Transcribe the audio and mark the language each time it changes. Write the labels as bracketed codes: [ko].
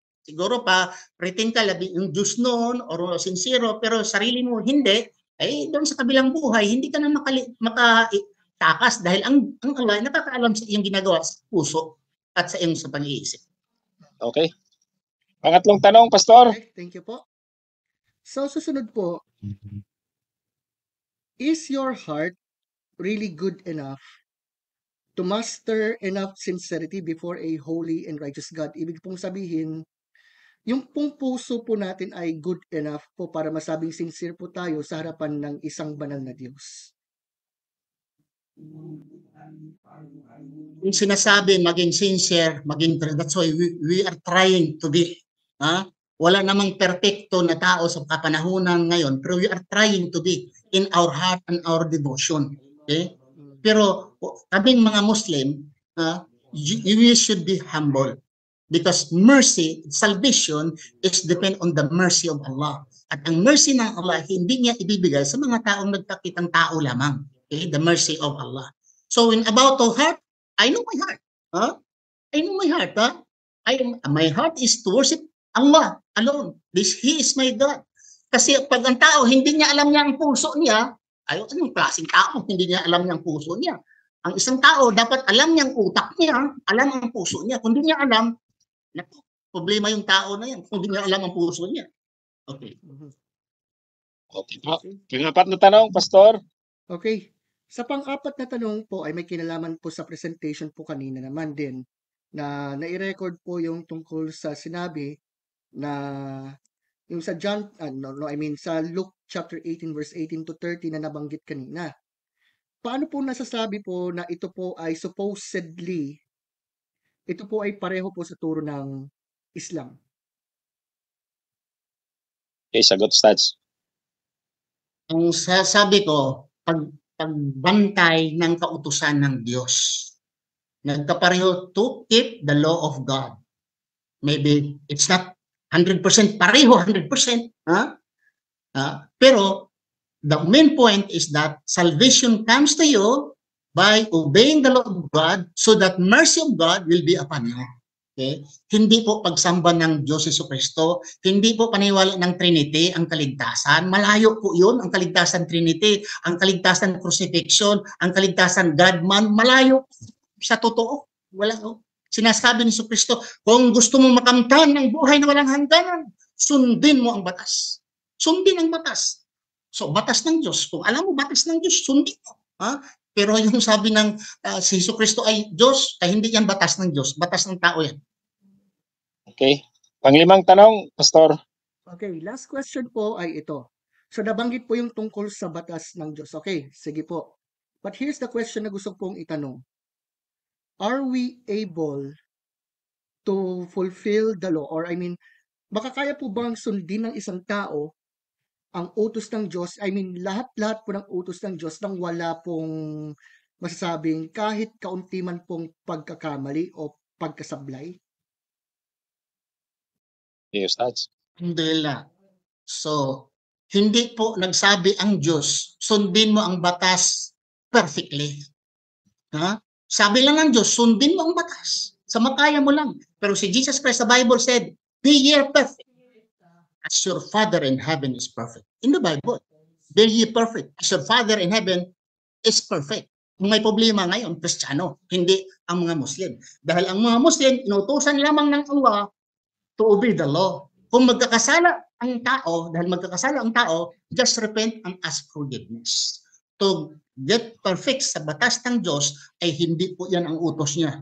[tl] Siguro pa, pretend ka labi yung Diyos noon, or sincero, pero sarili mo hindi, doon sa kabilang buhay, hindi ka na makatakas dahil ang Allah nakakaalam sa iyong ginagawa sa puso at sa iyong sa pag-iisip. Okay. Pangatlong tanong, Pastor. [en] Okay, thank you po. So, susunod po, is your heart really good enough to muster enough sincerity before a holy and righteous God? [tl] Ibig pong sabihin, yung pong puso po natin ay good enough po para masabing sincere po tayo sa harapan ng isang banal na Diyos. Yung sinasabi, maging sincere, [en] that's why we are trying to be. [tl] Wala namang perfecto na tao sa kapanahunan ngayon, pero [en] we are trying to be in our heart and our devotion. Okay? [tl] Pero kaming mga [en] Muslim, we should be humble. Because mercy, salvation is depend on the mercy of Allah. [tl] At ang mercy ng Allah, hindi niya ibibigay sa mga taong nagpakitang tao lamang. [en] Okay? The mercy of Allah. So in about the heart, I know my heart. I know my heart. My heart is to worship Allah alone. He is my God. [tl] Kasi pag ang tao, hindi niya alam niya ang puso niya, anong klaseng tao, hindi niya alam niya ang puso niya. Ang isang tao, dapat alam niya ang utak niya, alam ang puso niya. Kung hindi niya alam, problema yung tao na yan, kung hindi niya alam ang puso niya. [en] Okay. [tl] Okay po. Pang-apat na tanong, Pastor. Okay. Sa pang-apat na tanong po ay may kinalaman po sa presentation po kanina naman din na nai-record po yung tungkol sa sinabi na yung sa sa Luke chapter 18 verse 18 to 30 na nabanggit kanina. Paano po nasasabi po na ito po ay supposedly, ito po ay pareho po sa turo ng Islam? Okay, sagot, Stats. Ang sasabi ko, pagbantay ng kautusan ng Diyos. Nagkapareho [en] to keep the law of God. Maybe it's not 100% pareho, 100%. Pero the main point is that salvation comes to you by obeying the law of God so that mercy of God will be upon you. Okay? [tl] Hindi po pagsamba ng Diyos Jesucristo, hindi po paniwala ng Trinity ang kaligtasan. Malayo po yun, ang kaligtasan Trinity, ang kaligtasan crucifixion, ang kaligtasan God-man, malayo sa totoo. Wala po. Sinasabi ni Jesucristo, kung gusto mo makamtan ng buhay na walang hangganan, sundin mo ang batas. Sundin ang batas. So, batas ng Diyos. Kung alam mo, batas ng Diyos, sundin mo. Pero yung sabi ng si Jesucristo ay Diyos, ay hindi yan batas ng Diyos. Batas ng tao yan. Okay. Panglimang tanong, Pastor. Okay, last question po ay ito. So, nabanggit po yung tungkol sa batas ng Diyos. Okay, sige po. [en] But here's the question [tl] na gusto pong itanong. [en] Are we able to fulfill the law? [tl] Or makakaya po bang sundin ng isang tao ang utos ng Diyos? Lahat-lahat po ng utos ng Diyos nang wala pong masasabing kahit kaunti man pong pagkakamali o pagkasablay? [en] Yes, Stats. [ar] Alhamdulillah. [tl] So, hindi po nagsabi ang Diyos, sundin mo ang batas perfectly. Sabi lang ng Diyos, sundin mo ang batas. Sa makaya mo lang. [en] Pero si Jesus Christ, the Bible said, be ye perfect as your Father in heaven is perfect. In the Bible, be ye perfect as your Father in heaven is perfect. [tl] Kung may problema ngayon, Kristiyano, hindi ang mga Muslim. Dahil ang mga Muslim, inutusan lamang ng Allah [en] to obey the law. [tl] Kung magkakasala ang tao, dahil magkakasala ang tao, [en] just repent and ask forgiveness. To get perfect [tl] sa batas ng Diyos, ay hindi po yan ang utos niya.